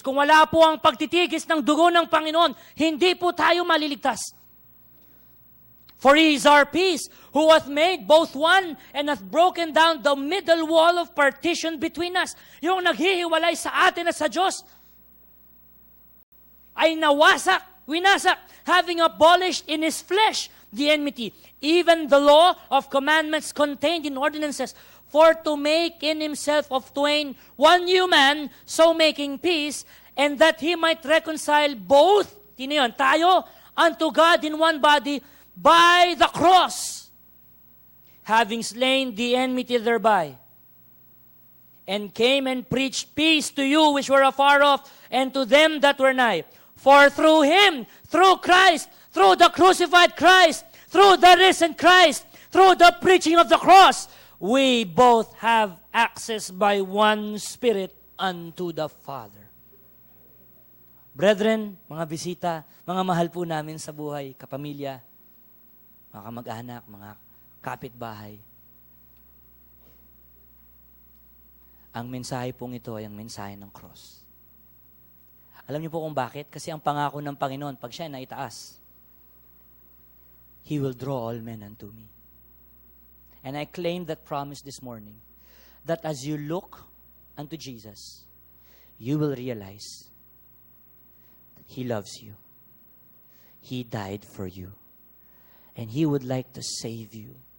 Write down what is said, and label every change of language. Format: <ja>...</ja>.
<tl>Kung wala po ang pagtitigis ng dugo ng Panginoon, hindi po tayo maliligtas.</tl> <en>"For He is our peace, who hath made both one, and hath broken down the middle wall of partition between us."</en> <tl>Yung naghihiwalay sa atin at sa Diyos ay winasak,</tl> <en>having abolished in His flesh the enmity, even the law of commandments contained in ordinances, for to make in Himself of twain one new man, so making peace, and that He might reconcile both, tayo, unto God in one body, by the cross, having slain the enmity thereby, and came and preached peace to you which were afar off, and to them that were nigh. For through Him, through Christ, through the crucified Christ, through the risen Christ, through the preaching of the cross, we both have access by one Spirit unto the Father.</en> <tl>Brethren, mga bisita, mga mahal po namin sa buhay, kapamilya, mga kamag-anak, mga kapitbahay. Ang mensahe pong ito ay ang mensahe ng cross. Alam niyo po kung bakit? Kasi ang pangako ng Panginoon, pag siya na itaas,</tl> <en>He will draw all men unto me. And I claim that promise this morning, that as you look unto Jesus, you will realize that He loves you. He died for you. And He would like to save you.</en>